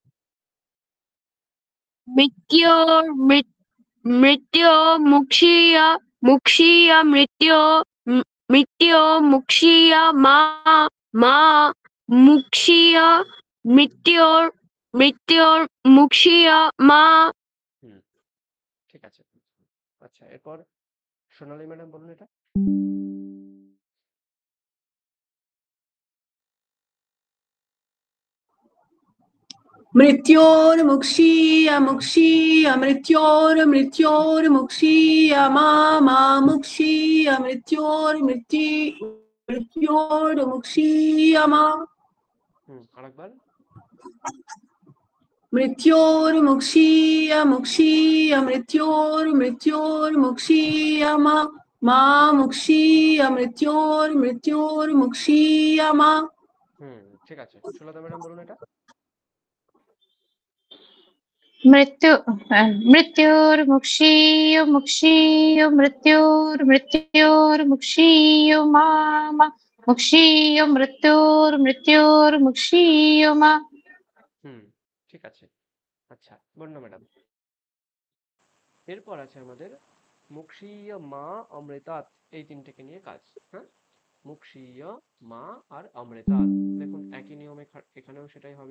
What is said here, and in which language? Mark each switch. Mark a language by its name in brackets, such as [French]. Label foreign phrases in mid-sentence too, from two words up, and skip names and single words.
[Sanskrit] মৃত্যুর্মুক্ষীয় মৃত্যুর্মুক্ষীয় মা মা মুক্ষীয় মৃত্যুর্মুক্ষীয় মা। [Bangla] ঠিক আছে। আচ্ছা, এরপর সোনালী ম্যাডাম বলুন এটা। [Sanskrit] मृत्योर्मुक्षीय मुक्षीय मृत्योर्मुक्षीय मा मा मुक्षीय मृत्योर्मुक्षीय मा। [Bangla] আরেকবার। [Sanskrit] मृत्योर्मुक्षीय मुक्षीय मृत्योर्मुक्षीय मा मा मुक्षीय मृत्योर्मुक्षीय मा। [Bangla] ঠিক আছে। সুলতা ম্যাডাম বলুন এটা। [Sanskrit] मृत्युर्मुक्षीय मुक्षीय मृत्युर्मुक्षीय मा मा मुक्षीय मृत्युर्मुक्षीय मा। [Bangla] ঠিক আছে। আচ্ছা, বর্ণ ম্যাডাম। এরপর আছে আমাদের [Sanskrit] মুক্ষীয় মা অমৃতাৎ, [Bangla] এই তিনটেকে নিয়ে কাজ। হ্যাঁ, [Sanskrit] মুক্ষীয় মা [Bangla] আর অমৃতাৎ। দেখুন একই নিয়মে এখানেও সেটাই হবে।